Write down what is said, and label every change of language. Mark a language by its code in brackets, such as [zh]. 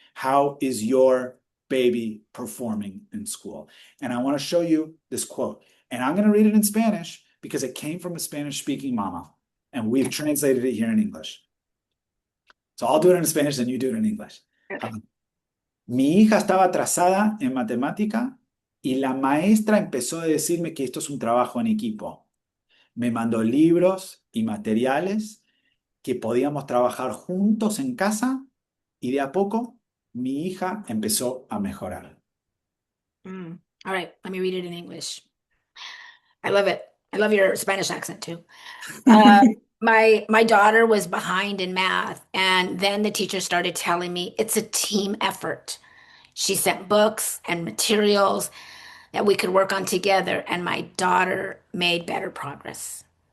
[en] How is your baby performing in school? And I want to show you this quote. And I'm going to read it in Spanish because it came from a Spanish speaking mama. And we've translated it here in English. So I'll do it in Spanish and you do it in English. Okay. [es] Mi hija estaba atrasada en matemática y la maestra empezó a decirme que esto es un trabajo en equipo. Me mandó libros y materiales que podíamos trabajar juntos en casa y de a poco mi hija empezó a mejorar. [en] All right, let me read it in English. I love it. I love your Spanish accent too. Uh, My daughter was behind in math, and then the teacher started telling me it's a team effort. She sent books and materials that we could work on together, and my daughter made better progress.